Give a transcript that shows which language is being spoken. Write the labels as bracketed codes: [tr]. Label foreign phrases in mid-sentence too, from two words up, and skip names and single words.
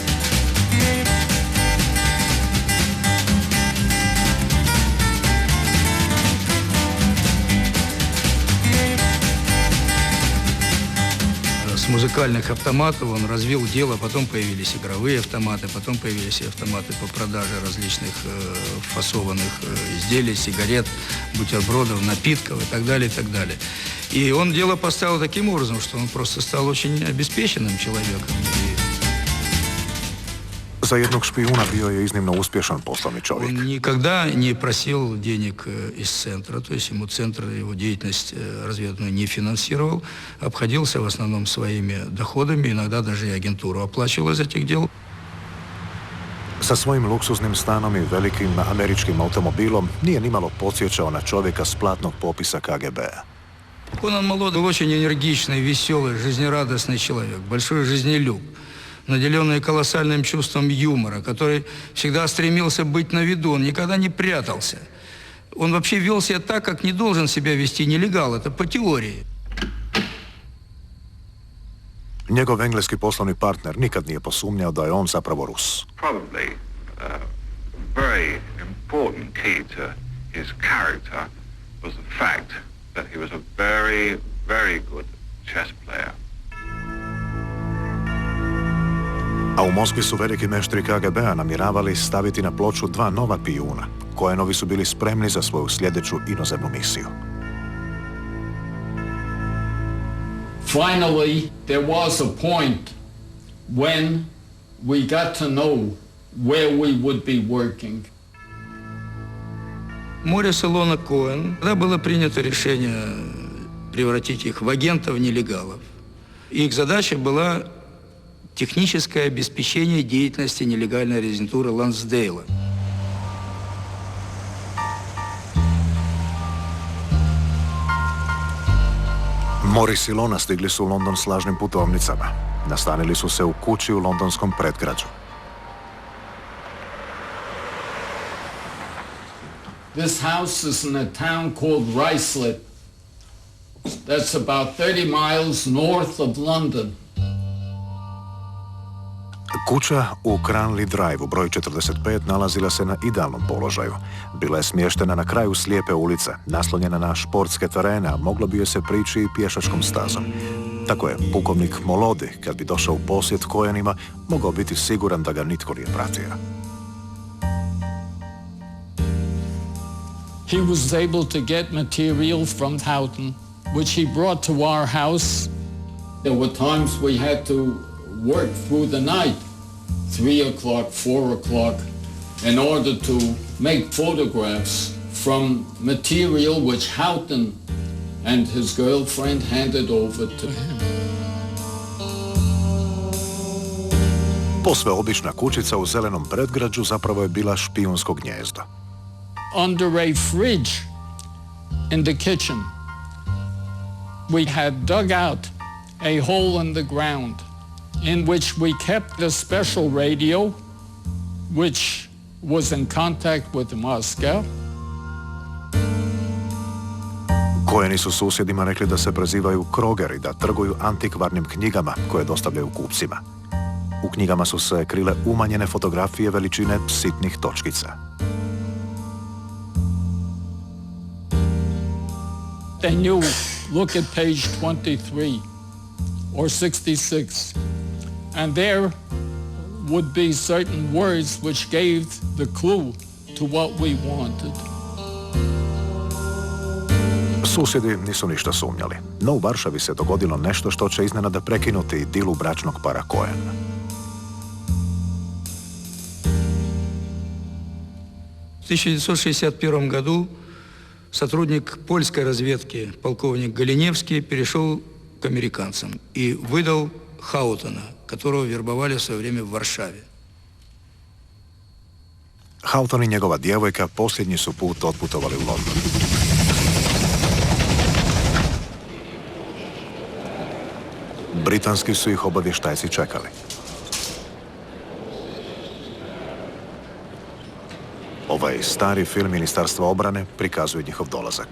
[ru] С музыкальных автоматов он развил дело, потом появились игровые автоматы, потом появились и автоматы по продаже различных фасованных изделий, сигарет, бутербродов, напитков и так далее, и так далее. И он дело поставил таким образом, что он просто стал очень обеспеченным человеком. [hr] Za jednog špijuna bio je iznimno uspješan poslovni čovjek. [ru] Он никогда не просил денег из центра, то есть ему центр его деятельность разведывательную не финансировал, обходился в основном своими доходами, иногда даже и агентуру оплачивал из этих дел. [hr] Sa svojim luksuznim stanom i velikim američkim automobilom nije nimalo podsjećao na čovjeka s platnog popisa KGB-a. [ru] Он молодой, был очень энергичный, веселый, жизнерадостный человек, большой жизнелюб, наделенный колоссальным чувством юмора, который всегда стремился быть на виду, он никогда не прятался. Он вообще вел себя так, как не должен себя вести нелегал, это по теории. [hr] Njegov engleski poslovni partner nikad nije posumnjao da je on zapravo Rus. [en] Probably a very important key to his character was the fact that he was a very, very good chess player. [hr] A u Moskvi su veliki meštri KGB-a namjeravali staviti na ploču 2 nova pijuna. Cohenovi su bili spremni za svoju sljedeću inozemnu misiju. [en] Finally, there was a point when we got to know where we would be working. [ru] Морис и Лона Коэн, тогда было принято решение превратить их в агентов-нелегалов. Их задача была техническое обеспечение деятельности нелегальной резидентуры Лансдейла. [hr] Morris i Lona stigli su u London s lažnim putovnicama. Nastanili su se u kući u londonskom predgrađu. [en] This house is in a town called Ruislip. That's about 30 miles north of London. [hr] Kuća u Cranley Drive-u broj 45 nalazila se na idealnom položaju. Bila je smještena na kraju slijepe ulice, naslonjena na športske terene, a moglo bi joj se prići i pješačkom stazom. Tako je pukovnik Molodi, kad bi došao u posjet Cohenima, mogao biti siguran da ga nitko nije pratio. [en] He was able to get material from Houghton, which he brought to our house. There were times we had to work through the night, 3 o'clock, 4 o'clock, in order to make photographs from material which Houghton and his girlfriend handed over to him. [hr] Posve obična kućica u zelenom predgrađu zapravo je bila špijunsko gnijezdo. [en] Under a fridge in the kitchen, we had dug out a hole in the ground in which we kept a special radio which was in contact with Moscow. [hr] Coheni su susjedima rekli da se prezivaju krogeri, da trguju antikvarnim knjigama koje dostavljaju kupcima. U knjigama su se krile umanjene fotografije veličine sitnih točkica. [en] They knew, look at page 23 or 66, and there would be certain words which gave the clue to what we wanted. [hr] Susjedi nisu ništa sumnjali, no u Varšavi se dogodilo nešto što će iznenada prekinuti idilu bračnog para Cohen. [ru] В 1961 году сотрудник польской разведки, полковник Галиневский, перешел к американцам и выдал Хаутона, которого вербовали в свое время в Варшаве. [hr] Houghton i njegova djevojka posljednji su put otputovali u London. Britanski su ih obavještajci čekali. Ovaj stari film Ministarstva obrane prikazuje njihov dolazak.